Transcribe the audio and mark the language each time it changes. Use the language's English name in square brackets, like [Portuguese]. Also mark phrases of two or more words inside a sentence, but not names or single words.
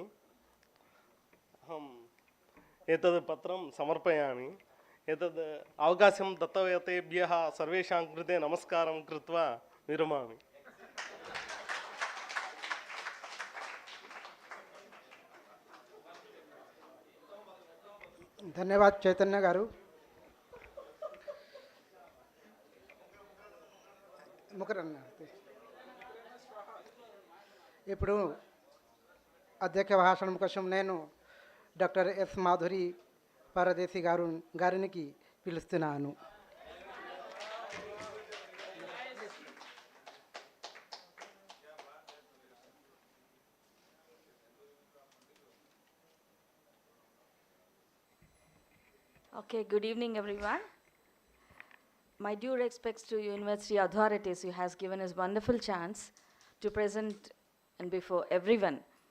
[Sanskrit] अहम् एतद् पत्रं समर्पयामि। एतद् अवकाशं दत्तवतेभ्यः सर्वेषां कृते नमस्कारं कृत्वा विरमामि। धन्यवाद चैतन्य गारू। [Telugu] ముకరన్న ఇప్పుడు అధ్యక్ష భాషణం కోసం నేను డాక్టర్ ఎస్ మాధురి పరదేశి గారికి పిలుస్తున్నాను. [English] Okay, good evening everyone. My due respects to university authorities who has given us wonderful chance to present and before everyone.